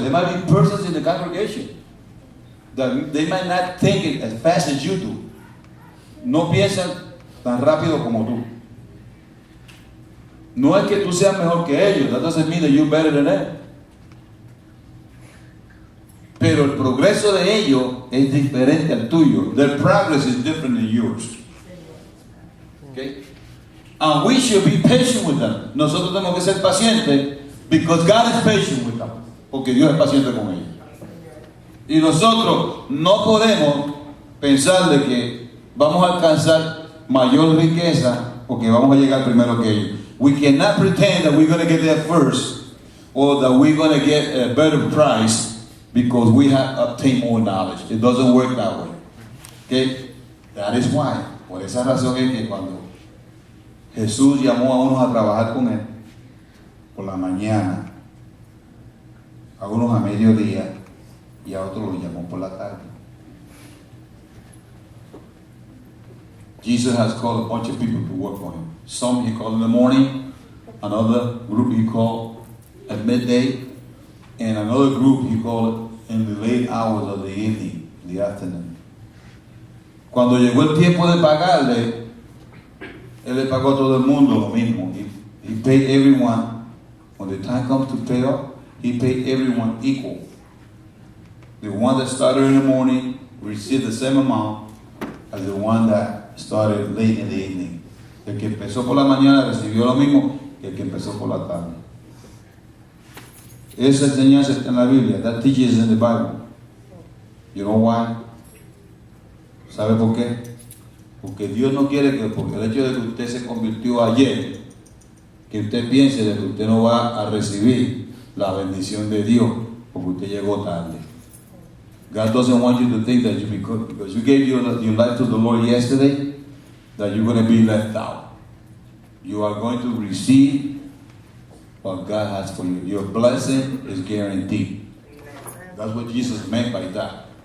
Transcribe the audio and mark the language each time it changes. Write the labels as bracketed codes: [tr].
[en] There might be persons in the congregation that they might not think it as fast as you do. [es] No piensan tan rápido como tú. No es que tú seas mejor que ellos. [en] That doesn't mean that you're better than them. [es] Pero el progreso de ellos es diferente al tuyo. [en] Their progress is different than yours. Okay? And we should be patient with them. [es] Nosotros tenemos que ser pacientes [en] because God is patient with them. [es] Porque Dios es paciente con ellos. Y nosotros no podemos pensar de que vamos a alcanzar mayor riqueza porque vamos a llegar primero que ellos. [en] We cannot pretend that we're going to get there first or that we're going to get a better price because we have obtained more knowledge. It doesn't work that way. Okay? That is why. [es] Por esa razón es que cuando Jesús llamó a unos a trabajar con él por la mañana, a unos a mediodía y a otros los llamó por la tarde. [en] Jesus has called a bunch of people to work for him. Some he called in the morning, another group he called at midday, and another group he called in the late hours of the evening, the afternoon. [es] Cuando llegó el tiempo de pagarle, él le pagó a todo el mundo lo mismo. [en] He paid everyone. When the time comes to pay up, he paid everyone equal. The one that started in the morning received the same amount as the one that started late in the evening. [es] El que empezó por la mañana recibió lo mismo que el que empezó por la tarde. Esa enseñanza está en la Biblia. [en] That teaches in the Bible. You know why? [es] ¿Sabe por qué? Porque Dios no quiere que, porque el hecho de que usted se convirtió ayer, que usted piense de que usted no va a recibir la bendición de Dios porque usted llegó tarde. [en] God doesn't want you to think that because you gave your life to the Lord yesterday, that you're going to be left out. You are going to receive what God has for you. Your blessing is guaranteed. That's what Jesus meant by that.